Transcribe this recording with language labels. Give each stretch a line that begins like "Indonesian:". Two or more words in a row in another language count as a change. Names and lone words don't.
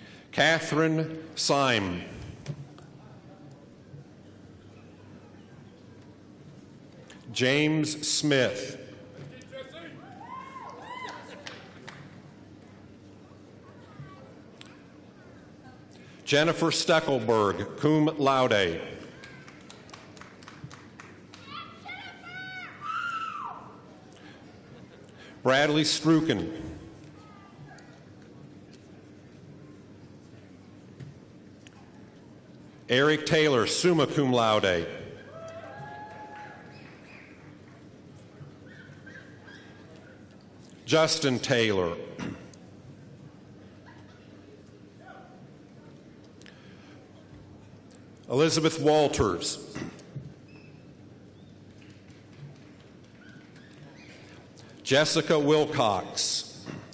English: Catherine Syme. James Smith. Jennifer Steckelberg,
Latin: cum laude.
English: Bradley Struken. Eric Taylor,
Latin: summa cum laude.
English: Justin Taylor. Elizabeth Walters. Jessica Wilcox.